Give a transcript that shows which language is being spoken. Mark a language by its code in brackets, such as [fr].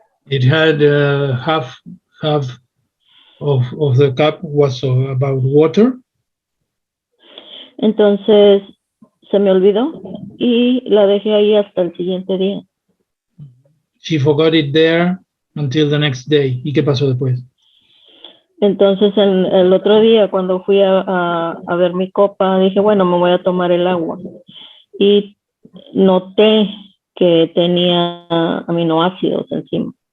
[en] It had half of the cup was about water. [es] Entonces se me olvidó y la dejé ahí hasta el siguiente día. [en] She forgot it there until the next day. [es] ¿Y qué pasó después? Entonces el otro día cuando fui a ver mi copa dije, bueno, me voy a tomar el agua. Y noté que tenía aminoácidos encima.